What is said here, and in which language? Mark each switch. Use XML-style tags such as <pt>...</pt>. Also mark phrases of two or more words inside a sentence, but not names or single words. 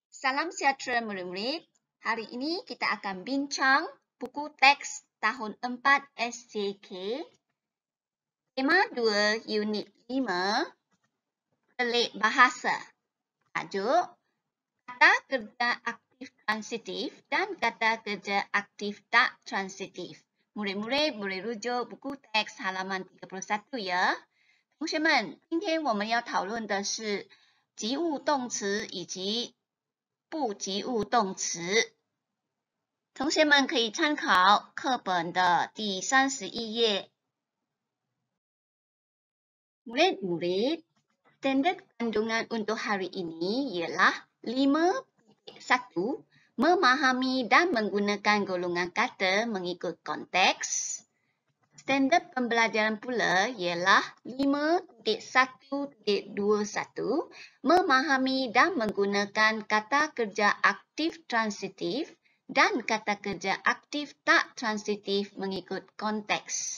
<ms>Salam sejahtera murid-murid. Hari ini kita akan bincang buku teks tahun 4 SJK, tema 2 unit 5, pelik bahasa. Tajuk, kata kerja aktif transitif dan kata kerja aktif tak transitif. Murid-murid boleh rujuk buku teks halaman 31 呀。</ms> <zh>同学们，今天我们要讨论的是及物动词以及不及物动词。同学们可以参考课本的第31 页。</zh> <ms>Murid-murid, standard kandungan untuk hari ini ialah 5.1, memahami dan menggunakan golongan kata mengikut konteks. Standard pembelajaran pula ialah 5.1.21, memahami dan menggunakan kata kerja aktif transitif dan kata kerja aktif tak transitif mengikut konteks.</ms>